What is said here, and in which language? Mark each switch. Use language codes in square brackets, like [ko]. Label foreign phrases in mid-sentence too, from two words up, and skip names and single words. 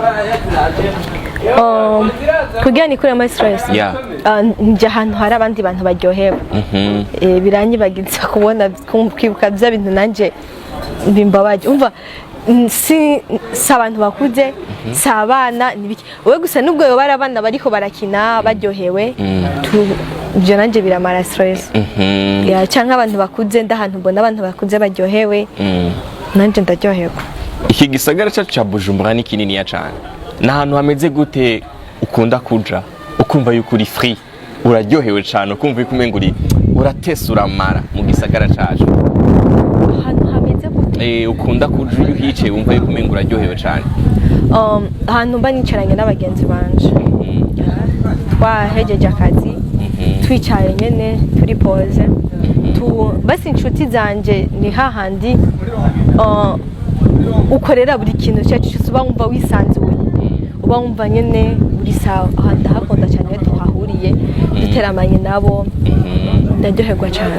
[rn] kugira nikuremo stress njya ahantu hari abandi bantu baryohewe biranyibagiza kubona kwibuka bya bintu nanjye bimbabaje umva si abantu bakuze si abana n'ibiki wowe gusa nubwo yo bari abana bariko barakina baryohewe ibyo nanjye biramara stress cyangwa abantu bakuze ndahantu mbona abantu bakuze baryohewe nanjye ndaryoherwa. Iki gisagara cyacu cya Bujumbura ni kinini ya cyane n'ahantu hameze gute ukunda kuja ukumva yuko uri free uraryohewe cyane ukumva yuko umenga uratesa uramara mu gisagara cyacu ahantu hameze gute ukunda kuja iyo uhicaye wumva yuko umenga uraryohewe cyane ahantu mba nicaranye n'abagenzi banje twahejeje akazi twicaye nyene turi pause basi inshuti zanje ni hahandi ukorera buri kintu cyacu cyose uba wumva wisanzuye uba wumva nyene uri sawa ahandi hakunda cyane tuhahuriye duteramanye nabo ndaryoherwa cyane.